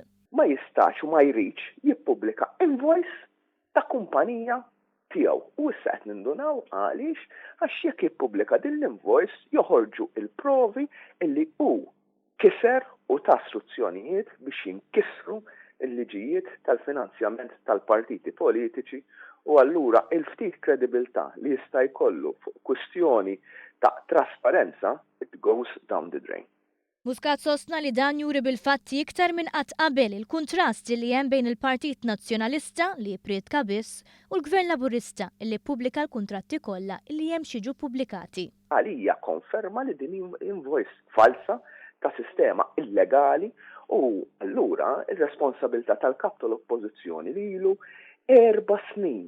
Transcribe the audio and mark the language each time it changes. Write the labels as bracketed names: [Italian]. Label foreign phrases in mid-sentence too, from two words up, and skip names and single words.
[Maltese] Ma jistax u ma jridx jippubblika invoice ta' kumpanija tiegħu u issa qed nindunaw għaliex għax jekk jippubblika din l-invoice joħorġu il-provi illi hu kiser u ta' struzzjonijiet biex jinkisru l-liġijiet tal-finanzjament tal-partiti politiċi u allura il-ftit kredibilità li jista' jkollu fuq kwistjoni ta' trasparenza [English] it goes down the drain. [Maltese] Muscat sostna li dan juri bil-fatti iktar minn qatt qabel il-kontrasti li hemm bejn il-Partit Nazzjonalista li jippriedka biss u l-Gvern Laburista li ppubblika l-kuntratti kollha li hemm xiġu pubblikati. Għalija konferma li din invoice falsa ta' sistema illegali u allura ir-responsabilità tal-Kap tal-Oppożizzjoni li ilu 4 snin.